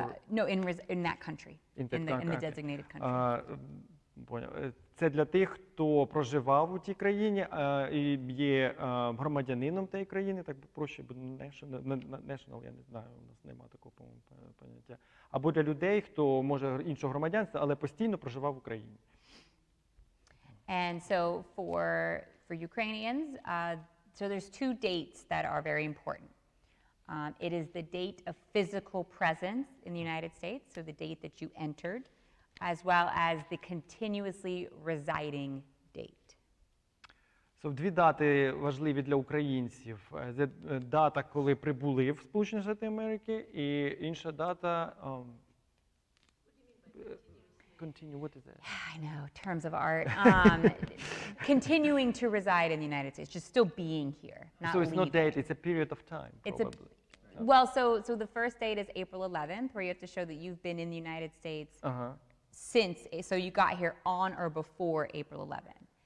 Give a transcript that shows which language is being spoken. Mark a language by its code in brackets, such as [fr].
[en] No, in that country, in the designated country. [uk] Це для тих, хто проживав у тій країні і є громадянином тієї країни, так проще, national, я не знаю, у нас немає такого поняття. Або для людей, хто може іншого громадянства, але постійно проживав в Україні. [en] And so for Ukrainians, so there's two dates that are very important. It is the date of physical presence in the United States, so the date that you entered, as well as the continuously residing date. [uk] So, дві дати важливі для українців. Це дата, коли прибули в Сполучені Штати Америки, і інша дата [en] continue, what is that? I know, terms of art. Continuing to reside in the United States, just still being here, not So it's leaving. not date, it's a period of time, probably. Well, so the first date is April 11th, where you have to show that you've been in the United States since, so you got here on or before April 11th.